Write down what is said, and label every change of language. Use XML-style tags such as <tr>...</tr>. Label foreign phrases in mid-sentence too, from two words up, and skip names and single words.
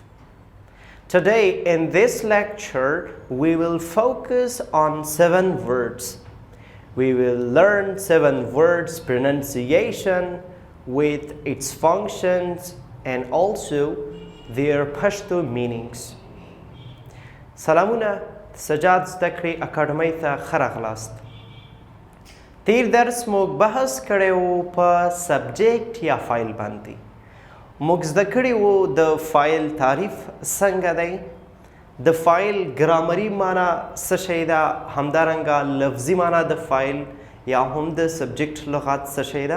<en>Today in this lecture we will focus on 7 words. We will learn 7 words pronunciation with its functions and also their Pashto meanings.</en> <ps>سلامونه سجاد زده کړې اکاډمۍ ته ښه راغلاست. تیر درس موږ بحث کړی و په سبجیکټ یا فایل باندې. موږ زده کړي وو د فایل تعریف څنګه دی، د فایل ګرامري معنا څه شی ده، همدارنګه لفظي معنا د فایل یا هم د سبجیکټ لغات څه شی ده.</ps>